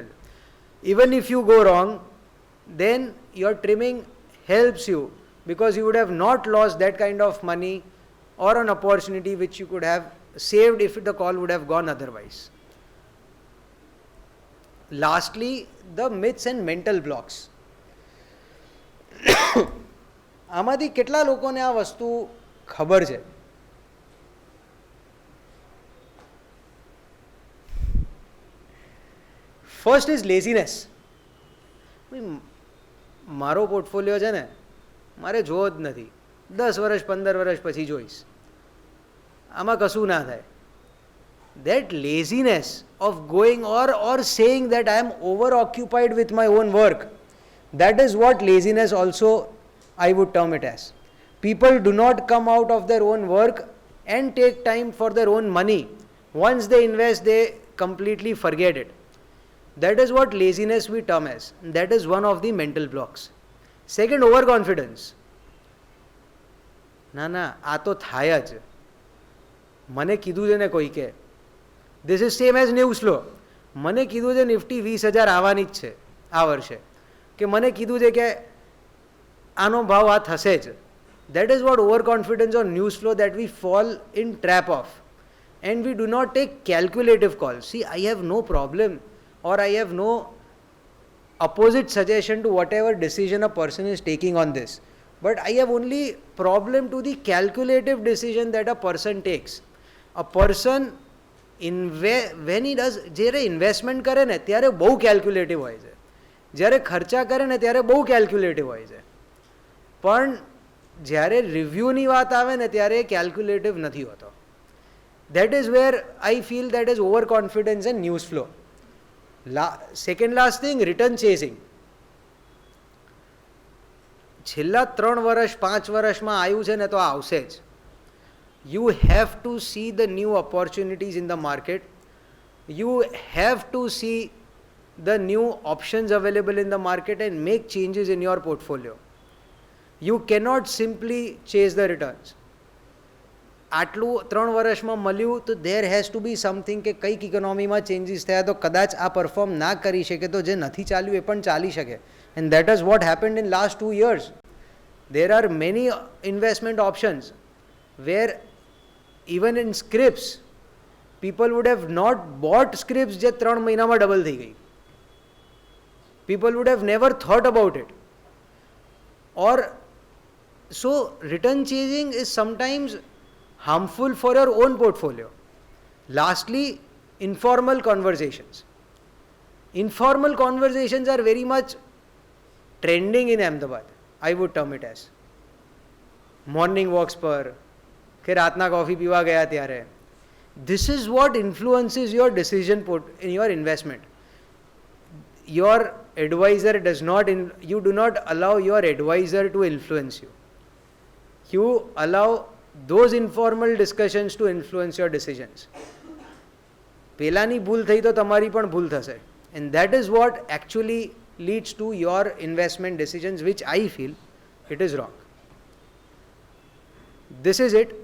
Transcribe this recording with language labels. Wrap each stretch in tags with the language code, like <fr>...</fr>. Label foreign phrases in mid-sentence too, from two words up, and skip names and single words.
<en>Even if you go wrong, then your trimming helps you, because you would have not lost that kind of money or an opportunity which you could have saved if the call would have gone otherwise. Lastly, the myths and mental blocks.</en> <gu>આમાંથી કેટલા લોકોને આ વસ્તુ ખબર છે?</gu> <en>First is laziness.</en> <gu>મારો પોર્ટફોલિયો છે ને, મારે જોવો જ નથી, 10 વર્ષ 15 વર્ષ પછી જોઈશ, આમાં કશું ના થાય.</gu> <en>That laziness of going or saying that I am over occupied with my own work, that is what laziness also I would term it as. People do not come out of their own work and take time for their own money. Once they invest, they completely forget it. That is what laziness we term as. That is one of the mental blocks. Second, overconfidence.</en> <gu>ના આ તો થાય જ, મને કીધું છે ને કોઈ કે.</gu> <en>This is same as news flow.</en> <gu>મને કીધું છે નિફ્ટી 20,000 આવવાની જ છે આ વર્ષે, કે મને કીધું છે કે આનો ભાવ આ થશે જ.</gu> <en>That is what overconfidence or news flow that we fall in trap of, and we do not take calculative calls. See, I have no problem or I have no opposite suggestion to whatever decision a person is taking on this, but I have only problem to the calculative decision that a person takes. A person when he does,</en> <gu>જ્યારે ઇન્વેસ્ટમેન્ટ કરે ને ત્યારે બહુ કેલ્ક્યુલેટિવ હોય છે, જ્યારે ખર્ચા કરે ને ત્યારે બહુ કેલ્ક્યુલેટિવ હોય છે, પણ જ્યારે રિવ્યૂની વાત આવે ને ત્યારે કેલ્ક્યુલેટિવ નથી હોતો.</gu> <en>That is where I feel that is overconfidence and news flow. Second last thing, return chasing.</en> <gu>છેલ્લા 3 વર્ષ 5 વર્ષમાં આવ્યું છે ને તો આવશે જ.</gu> <en>You have to see the new opportunities in the market. You have to see the new options available in the market and make changes in your portfolio. You cannot simply chase the returns.</en> <gu>આટલું 3 વર્ષમાં મળ્યું તો</gu> <en>there has to be something</en> <gu>કે કંઈક ઇકોનોમીમાં ચેન્જીસ થયા તો કદાચ આ પરફોર્મ ના કરી શકે તો જે નથી ચાલ્યું એ પણ ચાલી શકે.</gu> <en>And that is what happened in last 2 years. There are many investment options where even in scripts people would have not bought scripts</en> <gu>જે 3 મહિનામાં ડબલ થઈ ગઈ.</gu> <en>People would have never thought about it. Or so return chasing is sometimes harmful for your own portfolio. Lastly, informal conversations. Informal conversations are very much trending in Ahmedabad. I would term it as morning walks</en> <gu>પર કે રાતના કોફી પીવા ગયા ત્યારે.</gu> <en>This is what influences your decision in your investment. Your advisor does not, you do not allow your advisor to influence you. You allow those informal discussions to influence your decisions.</en> <gu>પેલાની ભૂલ થઈ તો તમારી પણ ભૂલ થશે.</gu> <en>And that is what actually leads to your investment decisions, which I feel it is wrong. This is it.</en>